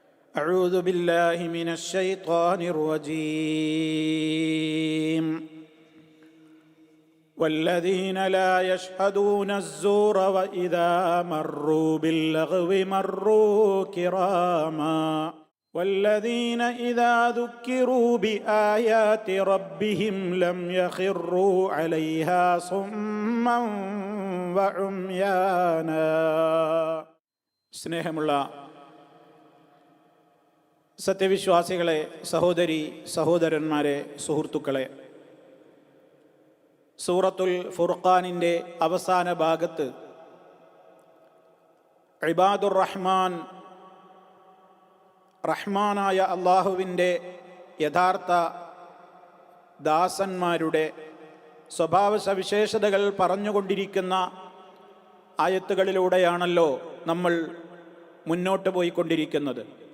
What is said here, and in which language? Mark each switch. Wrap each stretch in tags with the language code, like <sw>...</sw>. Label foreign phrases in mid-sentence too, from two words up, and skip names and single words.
<ar>أعوذ بالله من الشيطان الرجيم والذين لا يشهدون الزور وإذا مروا باللغو مروا كراما والذين إذا ذكروا بآيات ربهم لم يخروا عليها صما وعميانا.</ar> <ml>സ്നേഹമുള്ള സത്യവിശ്വാസികളെ, സഹോദരി സഹോദരന്മാരെ, സുഹൃത്തുക്കളെ, സൂറത്തുൽ ഫുർഖാനിൻ്റെ അവസാന ഭാഗത്ത്</ml> <ar>عباد الرحمن,</ar> <ml>റഹ്മാനായ അള്ളാഹുവിൻ്റെ യഥാർത്ഥ ദാസന്മാരുടെ സ്വഭാവ സവിശേഷതകൾ പറഞ്ഞുകൊണ്ടിരിക്കുന്ന ആയത്തുകളിലൂടെയാണല്ലോ നമ്മൾ മുന്നോട്ട് പോയിക്കൊണ്ടിരിക്കുന്നത്.</ml>